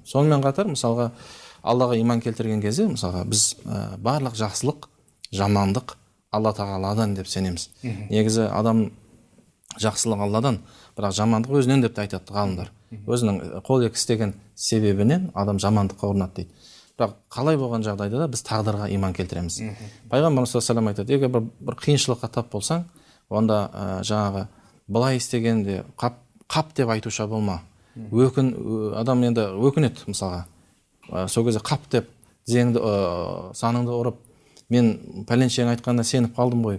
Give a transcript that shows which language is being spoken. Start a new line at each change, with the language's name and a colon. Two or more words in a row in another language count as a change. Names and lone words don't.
Kazakh: Сонымен қатар, мысалға, Аллаға иман келтірген кезде, мысалға, біз барлық жақсылық, жамандық Алла Тағаладан деп сенеміз. Негізі адам жақсылық Алладан, бірақ жамандық өзінен деп те айтады ғалымдар. Өзінің қол екі істеген себебінен адам жамандыққа ұрынады дейді. Бірақ қалай болған жағдайда да біз тағдырға иман келтіреміз. Пайғамбарымыз
Arabic: صلى الله عليه وسلم
Kazakh: айтады, егер бір қиыншылыққа тап болсаң, онда жаңағы былай істегенде қап деп айтуша болма. Адам енді өкінеді, мысалға. Сол кезде қап деп тізеңді, саныңды ұрып, мен пәленшең айтқанда сеніп қалдым ғой.